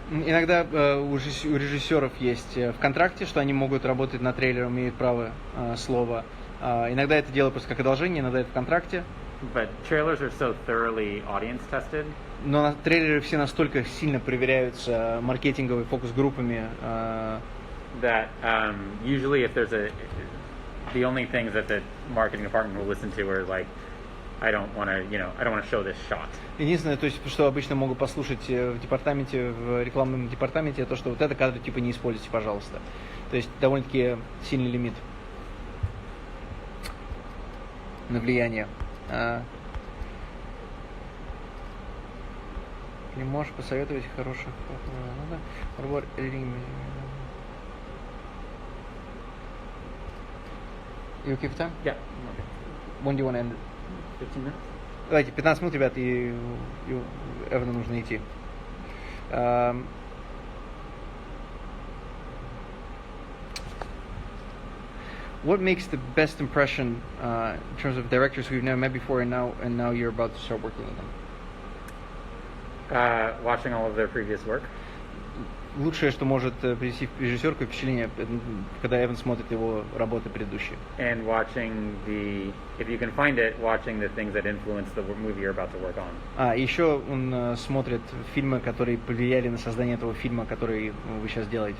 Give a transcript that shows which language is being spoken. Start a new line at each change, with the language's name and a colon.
Russian: Иногда у режиссеров есть в контракте, что они могут работать над трейлером, имеют право слова. Иногда это дело просто как одолжение, иногда это в контракте.
English: But trailers are so thoroughly audience tested.
Russian: Но трейлеры все настолько сильно проверяются маркетинговыми фокус-группами.
English: That usually if there's the only things that the marketing department will listen to are like, I don't want to show this shot.
Russian: Единственное, то есть, что обычно могут послушать в департаменте, в рекламном департаменте, то, что вот это кадр типа не используйте, пожалуйста. То есть довольно-таки сильный лимит на влияние. Не можешь посоветовать хороших подбор
English: editing. You okay for time? Yeah. When do you want to end it? 15 minutes?
Russian: Давайте, 15 минут, ребят, и Эвану нужно идти.
English: What makes the best impression in terms of directors we've never met before and now you're about to start working with them? Watching all of their previous work.
Russian: Лучшее, что может привести режиссерку впечатление, когда Эван смотрит его работы предыдущие.
English: And watching if you can find it, watching the things that influence the movie you're about to work on.
Russian: Еще он смотрит фильмы, которые повлияли на создание этого фильма, который вы сейчас делаете.